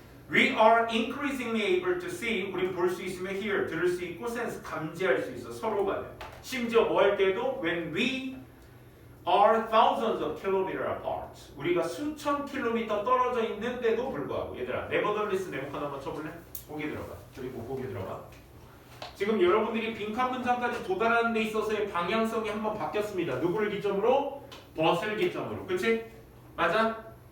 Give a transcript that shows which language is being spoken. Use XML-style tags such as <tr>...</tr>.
<en>We are increasingly able to see.</en> <ko>우린 볼 수 있으면 hear. 들을 수 있고 sense. 감지할 수 있어. 서로 간에. 심지어 뭐 할 때도</ko> <en>when we are thousands of kilometers apart.</en> <ko>우리가 수천 킬로미터 떨어져 있는데도 불구하고. 얘들아, nevertheless 네모칸 한번 쳐볼래? 거기 들어가. 그리고 거기 들어가. 지금 여러분들이 빈칸 문장까지 도달하는 데 있어서의 방향성이 한번 바뀌었습니다. 누구를 기점으로? 벗을 기점으로. 그치? 맞아?</ko>